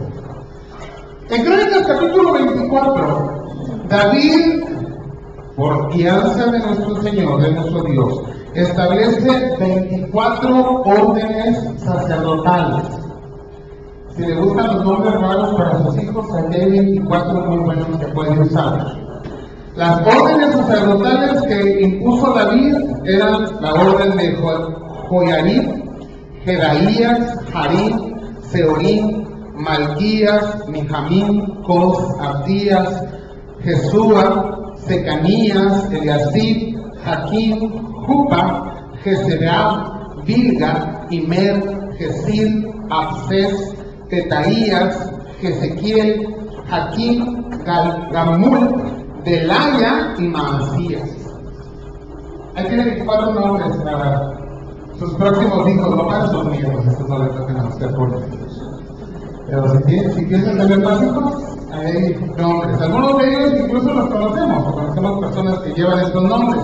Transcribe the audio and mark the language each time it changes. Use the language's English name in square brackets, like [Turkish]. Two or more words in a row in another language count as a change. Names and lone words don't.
[Spanish] En Crónicas capítulo 24, David, por guianza de nuestro Señor, de nuestro Dios, establece 24 órdenes sacerdotales. Si le gustan los nombres raros para sus hijos, aquí hay 24 muy buenos que pueden usar. Las órdenes sacerdotales que impuso David eran la orden de Joiarib, Jedaías, Jarib, Seorim, Malquías, Mijamín, Cos, Abdías, Jesúa, Secanías, Eliasib, Jaquín, Jupa, Jezebab, Bilga, Imer, Gesir, Abses, Tetaías, Jezequiel, Jaquín, Gamul, Delaya y Maasías. Hay que 24 nombres para sus próximos hijos, no para sus nietos, estos no les tocan a usted por ellos. Pero si piensan tener más hijos, hay nombres. Algunos de ellos incluso los conocemos personas que llevan estos nombres.